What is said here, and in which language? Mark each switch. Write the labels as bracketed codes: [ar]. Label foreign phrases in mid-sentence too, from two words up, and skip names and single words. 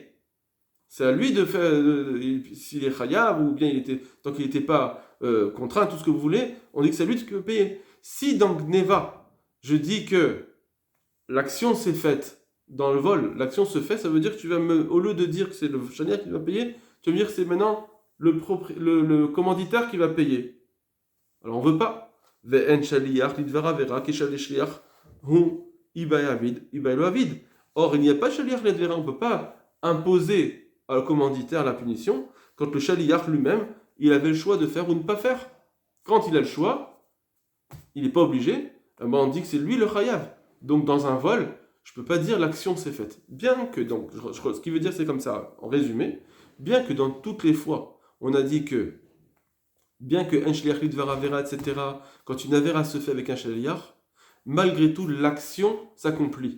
[fr] C'est à lui de faire, s'il est chayav, ou bien tant qu'il n'était pas contraint, tout ce que vous voulez, on dit que c'est lui qui peut payer. Si dans Gneva, je dis que l'action s'est faite dans le vol, l'action se fait, ça veut dire que tu vas au lieu de dire que c'est le chaliar qui va payer, tu vas me dire que c'est maintenant le commanditaire qui va payer. Alors on ne veut pas. [he] ואין שליח לדבר עבירה כשל שליח הוא איבעי עביד איבעי לא עביד. [fr] Or, il n'y a pas de [he] שליח לדבר, [fr] on ne peut pas imposer au commanditaire la punition, quand le chaliar lui-même, il avait le choix de faire ou ne pas faire. Quand il a le choix, il n'est pas obligé, on dit que c'est lui le chayav. Donc dans un vol, je ne peux pas dire l'action s'est faite. Bien que, donc, ce qui veut dire c'est comme ça, en résumé, bien que dans toutes les fois, on a dit que, bien que un [he] שליח לדבר עבירה, [fr] etc., quand une avera se fait avec un chaliar, malgré tout, l'action s'accomplit.